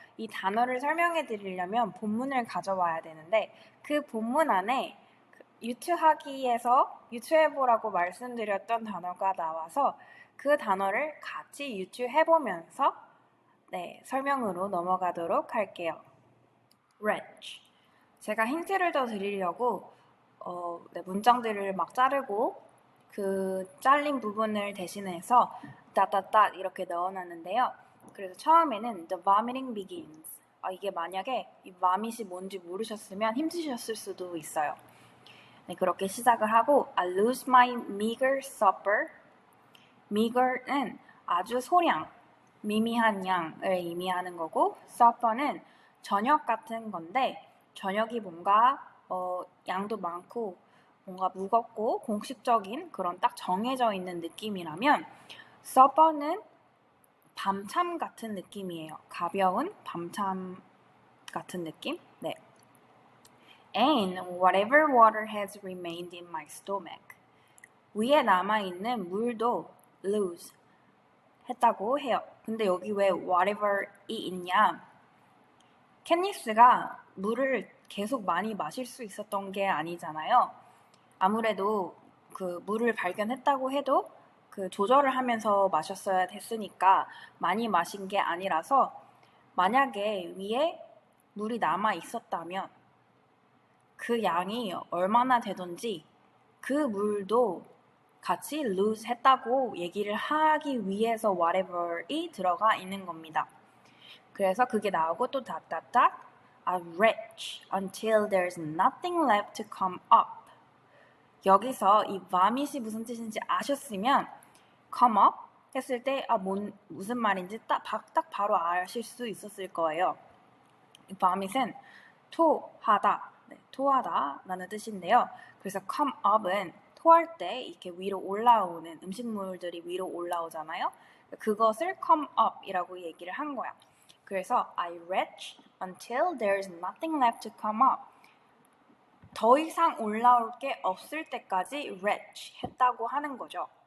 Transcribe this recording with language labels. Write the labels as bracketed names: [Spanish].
[Korean] 이 단어를 설명해 드리려면 본문을 가져와야 되는데 그 본문 안에 유추하기에서 유추해 보라고 말씀드렸던 단어가 나와서 그 단어를 같이 유추해 보면서 설명으로 넘어가도록 할게요. [English] wretch. [Korean] 제가 힌트를 더 드리려고 문장들을 막 자르고 그 잘린 부분을 대신해서 따따따 이렇게 넣어놨는데요. 그래서 처음에는 [English] the vomiting begins. [Korean] 이게 만약에 이 vomit이 뭔지 모르셨으면 힘드셨을 수도 있어요. 네, 그렇게 시작을 하고 [English] I lose my meager supper. [Korean] meager는 아주 소량, 미미한 양을 의미하는 거고 supper는 저녁 같은 건데 저녁이 뭔가 양도 많고 뭔가 무겁고 공식적인 그런 딱 정해져 있는 느낌이라면 supper는 밤참 같은 느낌이에요. 가벼운 밤참 같은 느낌? 네. [English] And whatever water has remained in my stomach. [Korean] 위에 남아있는 물도 lose 했다고 해요. 근데 여기 왜 whatever이 있냐? 캣니스가 물을 계속 많이 마실 수 있었던 게 아니잖아요. 아무래도 그 물을 발견했다고 해도 그 조절을 하면서 마셨어야 됐으니까 많이 마신 게 아니라서 만약에 위에 물이 남아 있었다면 그 양이 얼마나 되던지 그 물도 같이 lose 했다고 얘기를 하기 위해서 whatever이 들어가 있는 겁니다. 그래서 그게 나오고 또 닷닷닷 [English] I retch until there's nothing left to come up. [Korean] 여기서 이 vomit이 무슨 뜻인지 아셨으면 come up 했을 때 무슨 말인지 딱 바로 아실 수 있었을 거예요. 이 vomit은 토하다, 토하다라는 뜻인데요. 그래서 come up은 토할 때 이렇게 위로 올라오는 음식물들이 위로 올라오잖아요. 그것을 come up이라고 얘기를 한 거야. 그래서 [English] I retch until there's nothing left to come up. [Korean] 더 이상 올라올 게 없을 때까지 retch 했다고 하는 거죠.